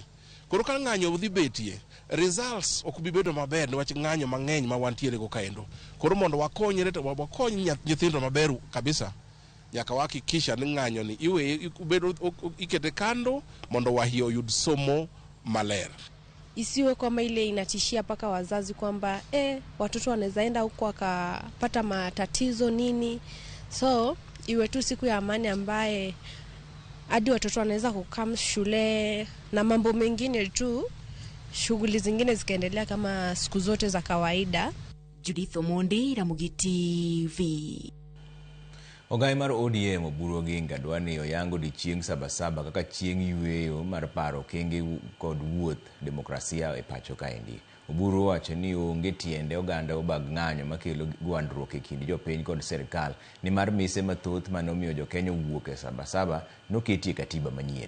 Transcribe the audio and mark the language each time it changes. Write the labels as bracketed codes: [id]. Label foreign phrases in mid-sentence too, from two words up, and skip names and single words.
[luo] Koro ka ng'anyo dhi betie, results ok bi bedo maber niwach ng'anyo mang'eny ma wantiere go kaendo. Koro mondo wakonyre to wakony nyithindo maber kabisa, nyaka wahakikisha ni ng'anyo ni iwe bedo ikete kando mondo wahiyo yud somo maler. [sw] Isiwe kama ile inatishia paka wazazi kwamba watoto wanaweza enda huko wakapata matatizo nini. So iwe tu siku ya amani ambaye hadi watoto wanaweza kukaa shule na mambo mengine tu, shughuli zingine zikaendelea kama siku zote za kawaida. Judith Omondi, Ramogi TV. [luo] Ogai mar ODM Oburu Oginga dwani oyango di chieng' Sabasaba kaka chieng' yweyo mar paro kenge kod wuoth demokrasia e pacho kaendi. Oburu wacho ni onge tiende oganda obag ng'anyo makelo gwandruok e kind jopiny kod serikal ni mar mise mathoth manomiyo jokenya wuok e Sabasaba noketi e katiba manyien.